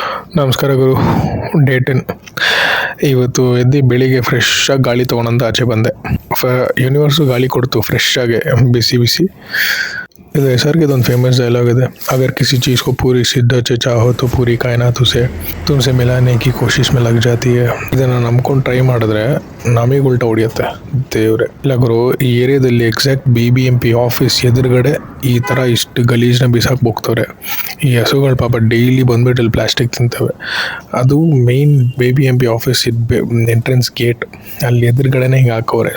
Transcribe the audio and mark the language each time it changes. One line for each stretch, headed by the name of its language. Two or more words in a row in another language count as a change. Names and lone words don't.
Kannada: ನಮಸ್ಕಾರ ಗುರು. ಡೇ 10. ಇವತ್ತು ಎದ್ದು ಬೆಳಿಗ್ಗೆ ಫ್ರೆಶ್ ಆಗಿ ಗಾಳಿ ತೊಗೊಂಡಂತ ಆಚೆ ಬಂದೆ. ಯೂನಿವರ್ಸು ಗಾಳಿ ಕೊಡ್ತು ಫ್ರೆಶ್ ಆಗಿ, ಬಿಸಿ ಬಿಸಿ. ಇದು SRK ಒಂದು
English: famous dialogue
Kannada: ಇದೆ,
Hindi: अगर किसी ಚೀज़ को पूरी शिद्दत से चाहो तो पूरी कायनात उसे तुमसे मिलाने की कोशिश में लग जाती है.
Kannada: ಇದನ್ನು ನಂಬ್ಕೊಂಡು ಟ್ರೈ ಮಾಡಿದ್ರೆ ನಮಗೆ ಉಲ್ಟಾ ಹೊಡಿಯುತ್ತೆ. ದೇವ್ರೆ ಇಲ್ಲ ಗುರು, ಈ ಏರಿಯಾದಲ್ಲಿ
English: exact BBMP office
Kannada: ಎದುರುಗಡೆ ಈ ಥರ ಇಷ್ಟು ಗಲೀಜನ್ನ ಬಿಸಾಕಿ ಹೋಗ್ತವ್ರೆ. ಈ ಹಸುಗಳು ಪಾಪ ಡೈಲಿ ಬಂದ್ಬಿಟ್ಟು ಇಲ್ಲಿ ಪ್ಲಾಸ್ಟಿಕ್ ತಿಂತವೆ. ಅದು
English: main BBMP office entrance gate,
Kannada: ಅಲ್ಲಿ ಎದುರುಗಡೆನೇ ಹಿಂಗೆ ಹಾಕವ್ರೆ.